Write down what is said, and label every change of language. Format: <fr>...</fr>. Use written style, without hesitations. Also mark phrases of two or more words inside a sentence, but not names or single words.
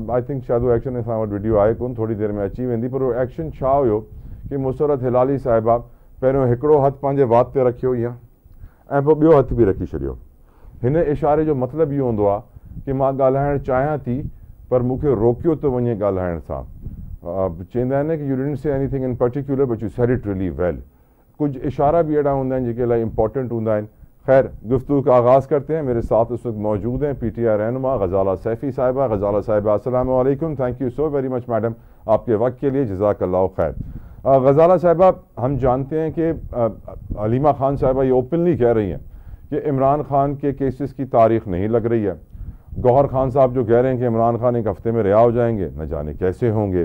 <en>I think</en> <sd>शायदि उहो एक्शन असां वटि वीडियो आहे कोन, थोरी देरि में अची वेंदी, पर उहो एक्शन छा हुयो कि मुसरत हिलाली साहिबा पहिरियों हिकिड़ो हथु पंहिंजे वात ते रखियो ईअं ऐं पोइ ॿियो हथु बि रखी छॾियो। हिन इशारे जो मतिलबु इहो हूंदो आहे कि मां ॻाल्हाइणु चाहियां थी पर मूंखे रोकियो थो वञे ॻाल्हाइण सां।</sd> <en>चवंदा आहिनि कि You didn't say anything in particular but you said it really well.</en> <sd>कुछ इशारा भी अहिड़ा हूंदा आहिनि जेके इलाही इंपॉर्टेंट हूंदा आहिनि।</sd> <ur>خیر، گفتگو کا آغاز کرتے ہیں۔ میرے ساتھ اس وقت موجود ہیں PTI رہنما غزالہ سیفی صاحبہ. गजाला साहिबा</ur> <ar>السلام علیکم,</ar> <en>Thank you so very much madam</en> <ur>آپ کے وقت کے لیے,</ur> <ar>جزاک اللہ خیر.</ar> <ur>غزالہ صاحبہ، ہم جانتے ہیں کہ علیمہ خان صاحبہ یہ اوپنلی کہہ رہی ہیں کہ عمران خان کے کیسز کی تاریخ نہیں لگ رہی ہے. گوہر خان صاحب جو کہہ رہے ہیں کہ عمران خان ایک ہفتے میں رہا ہو جائیں گے، نہ جانے کیسے ہوں گے.</ur>